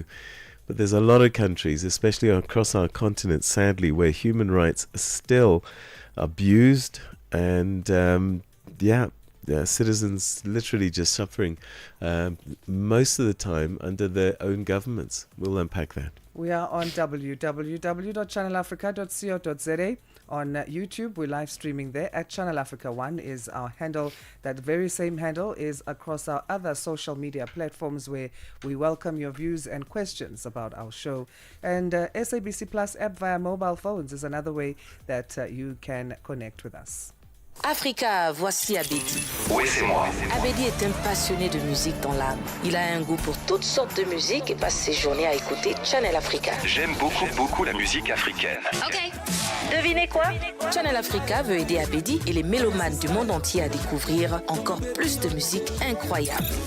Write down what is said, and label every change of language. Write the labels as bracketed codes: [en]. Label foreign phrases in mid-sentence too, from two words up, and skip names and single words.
[en] But there's a lot of countries, especially across our continent, sadly, where human rights are still abused and, citizens literally just suffering most of the time under their own governments. We'll unpack that. We are on www.channelafrica.co.za. On YouTube, we're live streaming there at Channel Africa 1 is our handle. That very same handle is across our other social media platforms where we welcome your views and questions about our show. And SABC Plus app via mobile phones is another way that you can connect with us. [fr] Africa, voici Abedi. Oui, c'est moi. Abedi est un passionné de musique dans l'âme. Il a un goût pour toutes sortes de musique et passe ses journées à écouter Channel Africa. J'aime beaucoup la musique africaine. Ok. Devinez quoi? Channel Africa veut aider Abedi et les mélomanes du monde entier à découvrir encore plus de musique incroyable.